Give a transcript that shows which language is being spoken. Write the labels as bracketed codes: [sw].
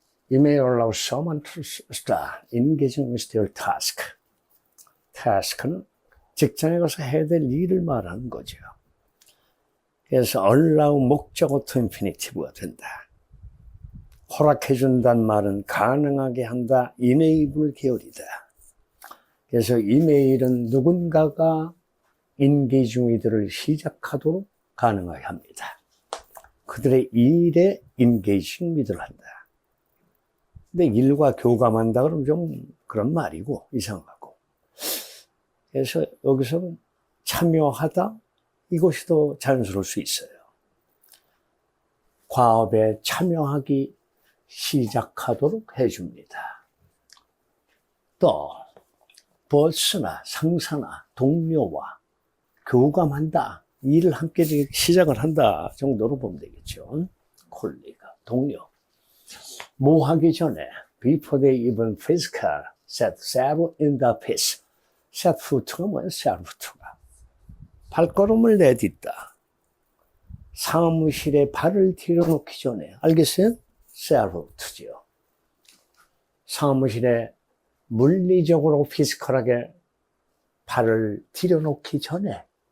[en] You may allow someone to start engaging with their task. [ko] task는 직장에 가서 해야 될 일을 말하는 거죠. 그래서 allow 목적어 to 인피니티브가 된다. 허락해준다는 말은 가능하게 한다, enable 계열이다. 그래서 이메일은 누군가가 engaging with를 시작하도록 가능하게 합니다. 그들의 일에 engaging with를 한다. 근데 일과 교감한다 그러면 좀 그런 말이고 이상하고. 그래서 여기서 참여하다, 이것이 더 자연스러울 수 있어요. 과업에 참여하기 시작하도록 해줍니다. 또 보스나 상사나 동료와 교감한다, 일을 함께 시작을 한다 정도로 보면 되겠죠. 콜리가, 동료. 뭐 하기 전에 [en] before they even physical set foot in the office. [ko] set foot가 뭐예요? set foot가 발걸음을 내딛다. 사무실에 발을 들여놓기 전에, 알겠어요? set foot죠. 사무실에 물리적으로 피지컬하게 발을 들여놓기 전에